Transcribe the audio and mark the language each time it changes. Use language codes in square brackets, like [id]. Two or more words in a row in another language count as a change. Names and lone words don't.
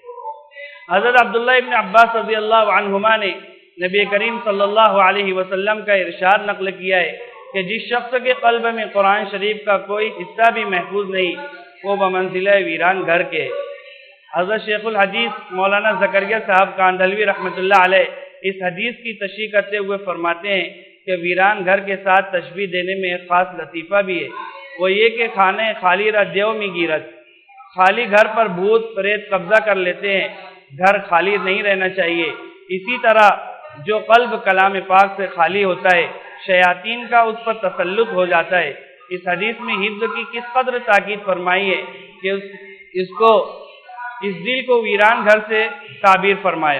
[ur] حضرت عبداللہ ابن عباس رضی اللہ عنہما نے نبی کریم صلی اللہ علیہ وسلم کا ارشاد نقل کیا ہے کہ جس شخص کے قلب میں قرآن شریف کا کوئی حصہ بھی محفوظ نہیں، وہ بمنزلہ ویران گھر کے. حضرت شیخ الحدیث مولانا زکریا صاحب کاندھلوی رحمۃ اللہ علیہ اس حدیث کی تشریح کرتے ہوئے فرماتے ہیں کہ ویران گھر کے ساتھ تشبیہ دینے میں ایک خاص لطیفہ بھی ہے، وہ یہ کہ [fa] کھانے خالی را دیو می گیرت، [ur] خالی گھر پر بھوت پریت قبضہ کر لیتے ہیں، گھر خالی نہیں رہنا چاہیے۔ اسی طرح جو قلب کلام پاک سے خالی ہوتا ہے شیاطین کا اس پر تسلط ہو جاتا ہے۔ اس حدیث میں حفظ کی کس قدر تاکید فرمائی ہے کہ اس دل کو ویران گھر سے تعبیر فرمایا۔